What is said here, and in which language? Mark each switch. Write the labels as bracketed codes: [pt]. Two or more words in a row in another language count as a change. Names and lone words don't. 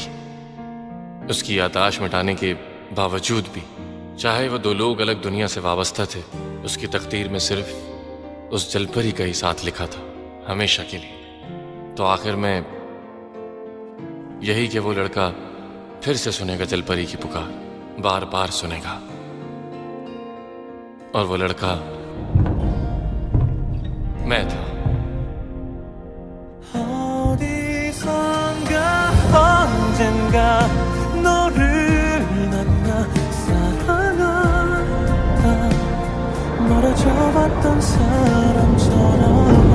[hi] उसकी याददाश्त मिटाने के बावजूद भी, चाहे वो दो लोग अलग दुनिया से वाबस्ता थे, उसकी तकदीर में सिर्फ उस जलपरी का ही साथ लिखा था, हमेशा के लिए। तो आखिर में यही कि वो लड़का फिर से सुनेगा जलपरी की पुकार, बार बार सुनेगा। और वो लड़का मैं था। [ko] 어디선가 언젠가 너를 만나 사랑하다 멀어져 봤던 사람처럼